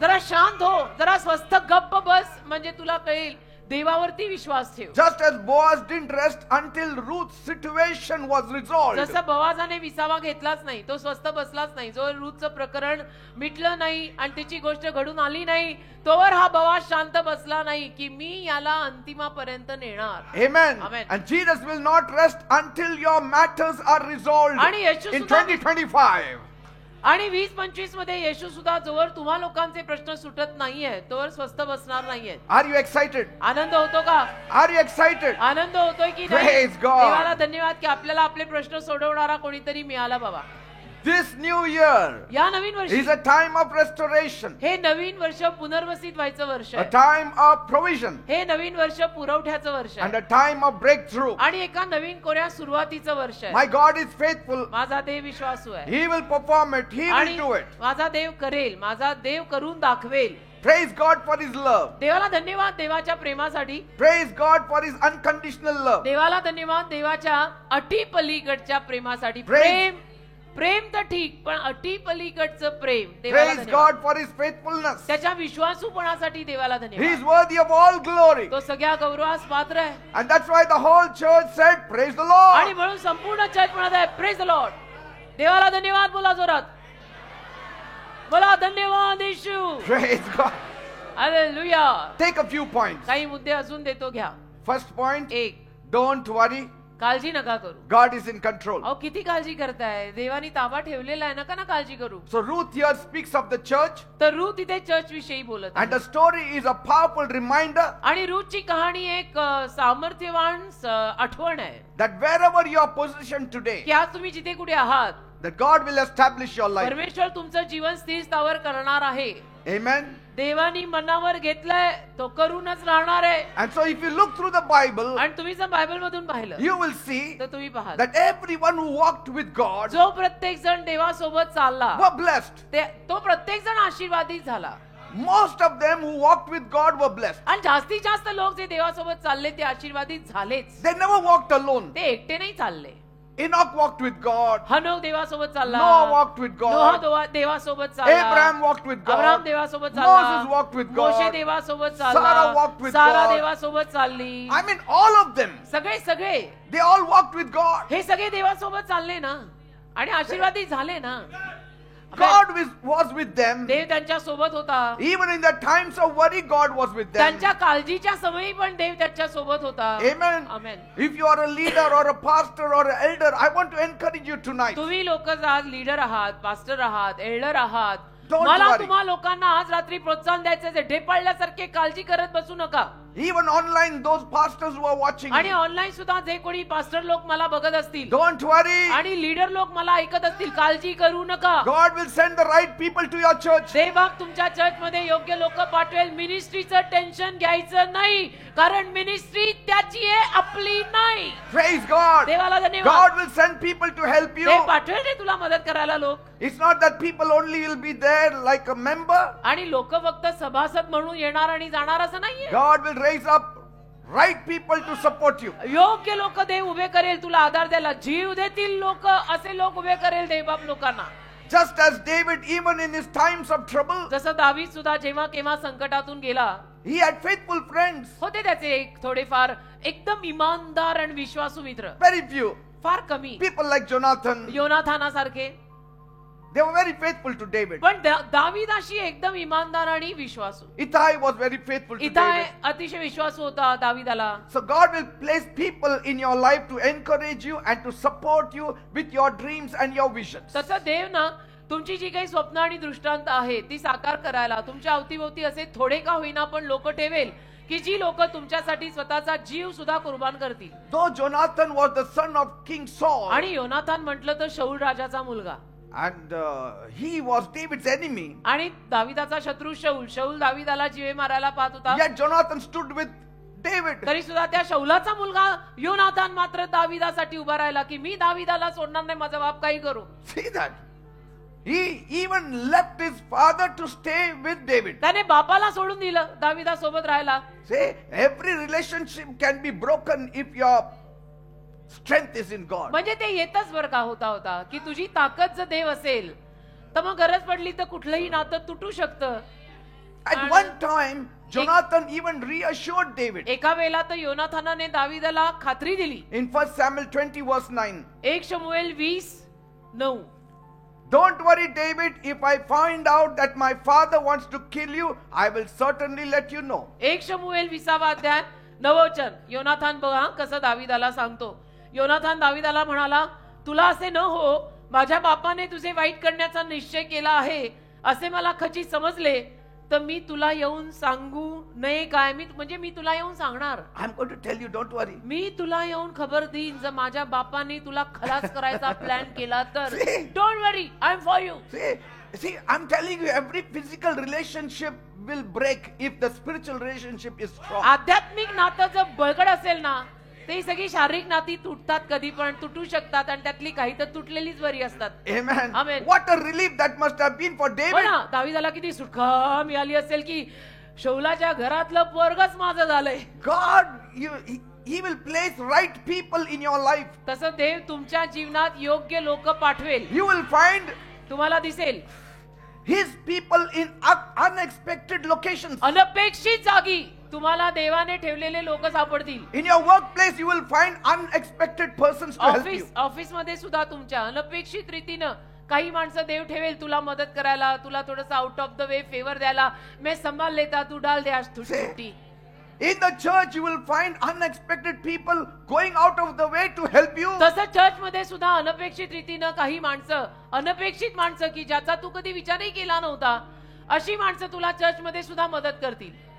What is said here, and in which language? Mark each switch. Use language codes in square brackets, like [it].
[mr] जरा शांत हो, जरा स्वस्थ गप्प बस, म्हणजे तुला कळेल. देवावरती विश्वास ठेव. [en] Just as Boaz didn't rest until Ruth's situation was resolved. [mr] जसं बोआजाने विसावा घेतलाच नाही, तो स्वस्थ बसलाच नाही, जो रूथचं प्रकरण मिटलं नाही आणि त्याची गोष्ट घडून आली नाही, तोवर हा बोआज शांत बसला नाही की मी याला अंतिमापर्यंत नेणार. [en] Amen. [mr] Amen. [en] And Jesus will not rest until your matters are resolved [mr] आणि येशू [en] in [mr] सुद्धा [en] 2025. [mr] आणि 2025 मध्ये येशू सुद्धा जोवर तुम्हा लोकांचे प्रश्न सुटत नाहीये तोवर स्वस्थ बसणार नाहीये. [en] Are you excited? [mr] आनंद होतो का? [en] Are you excited? [mr] आनंद होतोय की नाही? [en] Praise God. [mr] देवाला धन्यवाद की आपल्याला आपले प्रश्न सोडवणारा कोणीतरी मिळाला बाबा. [en] This new year [mr] या नवीन वर्षी [en] is a time of restoration, [mr] हे नवीन वर्ष पुनर्वसित व्हायचं वर्ष [en] a [mr] आहे. [en] time of provision, [mr] हे नवीन वर्ष पुरवठ्याचं वर्ष [en] and [mr] आहे [en] a time of breakthrough. [mr] आणि एका नवीन कोऱ्या सुरुवातीचं वर्ष आहे. [en] My God is faithful. [mr] माझा देव विश्वासू आहे [en] He will perform it. He will [mr] आणि [en] do it. [mr] माझा देव करेल, माझा देव करून दाखवेल. [en] Praise God for His love. [mr] देवाला धन्यवाद देवाच्या प्रेमासाठी. [en] Praise God for His unconditional love. [mr] देवाला धन्यवाद देवाच्या अटी पलीकडच्या प्रेमासाठी. [en] Praise- [mr] प्रेम तर ठीक, पण अटी पलीकडचं प्रेम. देवाला [en] Praise [mr] धन्यवाद. [en] God for His faithfulness. [mr] त्याच्या विश्वासूपणासाठी देवाला [en] He is [mr] धन्यवाद. [en] worthy of all glory. [mr] तो सगळ्या गौरवास पात्र आहे. [en] And that's why the whole church said, Praise the [mr] आणि [en] Lord. [mr] म्हणून संपूर्ण चर्च म्हणत आहे [en] Praise the lord. [mr] देवाला धन्यवाद बोला जोरात. बोला धन्यवाद येशू. [en] Praise God. [mr] Hallelujah. [en] Take a few points. [mr] काही मुद्दे अजून देतो घ्या. First point, 1, [en] don't worry. [mr] काळजी नका करू. [en] God is in control. [mr] अहो किती काळजी करताय, देवानी ताबा ठेवलेला आहे, नका ना काळजी करू. [en] So Ruth here speaks of the church, [mr] तर रूथ तिथे चर्च विषयी बोलत [en] and the [mr] आहे. [en] story is a powerful reminder [mr] आणि रूथची कहाणी एक सामर्थ्यवान आठवण आहे [en] that wherever you are positioned today, [mr] की आज तुम्ही जिथे कुठे आहात, [en] that God will establish your life. [mr] परमेश्वर तुमचं जीवन स्थिर स्थावर करणार आहे. [en] Amen. [mr] देवानी मनावर घेतलंय तो करूनच राहणार आहे. [en] And so if you look through the Bible, [mr] आणि तुम्ही जर बायबल मधून पाहिलं [en] you will see [mr] तर तुम्ही पाहाल [en] that everyone who walked with God [mr] जो प्रत्येक जण देवासोबत चालला [en] were blessed. [mr] तो प्रत्येक जण आशीर्वादित झाला. [en] Most of them who walked with God were blessed. [mr] आणि जास्तीत जास्त लोक जे देवासोबत चालले ते आशीर्वादित झालेच. [en] They never walked alone. [mr] ते एकटे नाही चालले. [en] Enoch walked with God. [mr] हनोक देवासोबत चालला. [en] Noah walked with God. [mr] Noh देवासोबत चालला. [en] Abraham walked with [mr] Abraham [en] God. [mr] देवासोबत चालला. [en] Moses walked with God. [mr] Moshe देवासोबत [en] Sarah [mr] चालला. [en] walked with [mr] Sara [en] God. [mr] देवासोबत चालली. [en] I mean, all of them. [mr] सगळे [en] They all walked with God. [mr] हे सगळे देवासोबत चालले ना आणि आशीर्वादित झाले ना. [en] God was with them. [mr] देव त्यांच्या सोबत होता. [en] Even in the times of worry, God was with them. [mr] त्यांच्या काळजीच्या समयी पण देव त्यांच्या सोबत होता. [en] Amen. [mr] Amen. [en] If you are a leader or a pastor or an elder, I want to encourage you tonight. [mr] तुम्ही लोक आज लीडर आहात, पास्टर आहात, एल्डर आहात, [en] Don't [mr] मला [en] worry. [mr] तुम्हा लोकांना आज रात्री प्रोत्साहन द्यायचं, ढेपाळल्यासारखे काळजी करत बसू नका. [en] Even online, those pastors who are watching [mr] आणि [en] me, [mr] ऑनलाईन सुद्धा जे कोणी पास्टर लोक मला बघत असतील [en] don't worry. [mr] आणि लीडर लोक मला ऐकत असतील, काळजी करू नका. [en] God will send the right people to your church. [mr] Devbag तुमच्या चर्च मध्ये योग्य लोक पाठवेल. मिनिस्ट्रीचं टेन्शन घ्यायचं नाही, कारण मिनिस्ट्री त्याची आहे, आपली नाही. [en] Praise God. [mr] देवाला धन्यवाद. [en] God will send people to help you. [mr] ते पाठवेल रे तुला मदत करायला लोक. [en] It's not that people only will be there like a member. [mr] आणि लोक फक्त सभासद म्हणून येणार आणि जाणार असं नाहीये. [en] God will raise up right people to support you. [mr] योग्य लोक देव उभे करेल तुला आधार द्यायला. जीव देतील लोक, असे लोक उभे करेल देवबाप लोकांना. [en] Just as David, even in his times of trouble, [mr] जसं दावीद सुद्धा जेव्हा केव्हा संकटातून गेला, [en] he had faithful friends. [mr] होते त्याचे थोडेफार एकदम इमानदार आणि विश्वासू मित्र. [en] Very few. [mr] फार कमी. [en] People like Jonathan, [mr] योनाथानासारखे. [en] they were very faithful to David. [mr] पण दावीदाशी एकदम इमानदार आणि विश्वासू. [en] Ittai was very faithful to [mr] इथाय [en] David. [mr] अतिशय विश्वासू होता दावीदाला. [en] So God will place people in your life to encourage you and to support you with your dreams and your visions. [mr] तसं देव ना तुमची जी काही स्वप्न आणि दृष्टांत आहे ती साकार करायला तुमच्या अवतीभोवती असे थोडे का होईना पण लोक ठेवेल की जी लोक तुमच्यासाठी स्वतःचा जीव सुद्धा कुर्बान करतील. [en] Though Jonathan was the son of King Saul, [mr] आणि योनाथान म्हटलं तर शौल राजाचा मुलगा, [en] and he was David's enemy, [mr] आणि दाविदाचा शत्रू शौल दाविदाला जीवे मारायला पाहत होता, [en] yet Jonathan stood with David. [mr] तरी सुद्धा त्या शौलाचा मुलगा योनाथान मात्र दाविदासाठी उभा राहिला की मी दाविदाला सोडणार नाही, माझा बाप काही करू. [en] See that? He even left his father to stay with David. [mr] त्याने बापाला सोडून दिलं दाविदा सोबत राहायला. [en] Say, every relationship can be broken if your strength is in God. [mr] म्हणजे ते येतच बरं का होता की तुझी ताकद जर देव असेल तर मग गरज पडली तर कुठलंही नातं तुटू शकतं. [en] At one time, Jonathan even reassured David. [mr] एका वेळेला तर योनाथानाने दाविदाला खात्री दिली. [en] In 1 Samuel 20 verse 9. [mr] 1 शमूएल 20:9. [en] Don't worry, David. If I find out that my father wants to kill you, I will certainly let you know. [mr] 1 शमूएल 20 अध्याय 9 वचन. योनाथान बघा कसं दाविदाला सांगतो. योनाथान दाविदाला म्हणाला, तुला असे न हो, माझ्या बापाने तुझे वाईट करण्याचा निश्चय केला आहे असे मला खचित समजले तर मी तुला येऊन सांगू नये काय? म्हणजे मी तुला येऊन सांगणार. [en] I'm going to tell you, don't worry. [mr] मी तुला येऊन खबर देईन जर माझ्या बापाने तुला खलास करायचा प्लॅन केला तर. [en] Don't worry, I am for you. See, I'm telling you, every physical relationship will break if the spiritual relationship is strong. [mr] आध्यात्मिक नातं जर बळकट असेल ना, ते सगळी शारीरिक नाती तुटतात, कधी पण तुटू शकतात आणि त्यातली काही तर तुटलेलीच बरी असतात. [en] Amen. [mr] Amen. [en] What a relief that must have been for David. [mr] ना दाविदाला किती सुटका मिळाली असेल की शौलाच्या घरातलं पोरगच माझं झालंय. [en] God, he will place right people in your life. [mr] तसं देव तुमच्या जीवनात योग्य लोक पाठवेल. [en] You will find [mr] तुम्हाला दिसेल [en] his people in unexpected locations. [mr] अनपेक्षित जागी तुम्हाला देवाने ठेवलेले लोक सापडतील. [en] In your workplace, you will find unexpected persons to help you. [mr] Office मध्ये सुद्धा तुमच्या अनपेक्षित रीतीनं काही माणसं देव ठेवेल तुला मदत करायला, तुला थोडंसं [en] out of the way favour [mr] द्यायला. [hi] मैं संभाल लेता तू डाल दे आज छुट्टी. [en] In the church, you will find unexpected people going out of the way to help you. [mr] तसं चर्च मध्ये सुद्धा अनपेक्षित रीतीनं काही माणसं, अनपेक्षित माणसं की ज्याचा तू कधी विचारही केला नव्हता, अशी माणसं तुला चर्च मध्ये सुद्धा मदत करतील.